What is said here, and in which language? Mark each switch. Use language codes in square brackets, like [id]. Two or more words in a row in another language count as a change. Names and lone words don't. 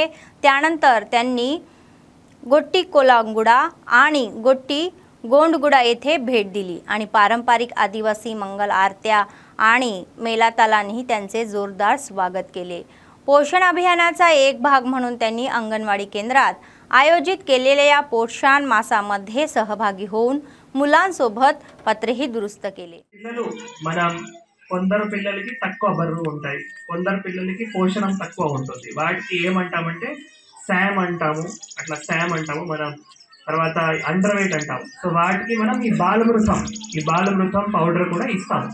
[mr] त्यानंतर त्यांनी गोट्टी कोलांगुडा आणि गोट्टी गोंडगुडा येथे भेट दिली आणि पारंपरिक आदिवासी मंगल आरत्या आणि मेलातालांनी त्यांचे जोरदार स्वागत केले. पोषण अभियानाचा एक भाग म्हणून त्यांनी अंगणवाडी केंद्रात आयोजित केलेल्या या पोषण मासामध्ये सहभागी होऊन मुलांसोबत पत्रेही दुरुस्त केले. [te] మనం కొందరు పిల్లలకి తక్కువ బరువు ఉంటాయి, కొందరు పిల్లలకి పోషణం తక్కువ ఉంటుంది. వాటికి ఏమంటామంటే శామ్ అంటాము, అట్లా శామ్ అంటాము మనం. తర్వాత [en] under weight [te] అంటాము. సో వాటికి మనం ఈ బాలమృతం పౌడర్ కూడా ఇస్తాము.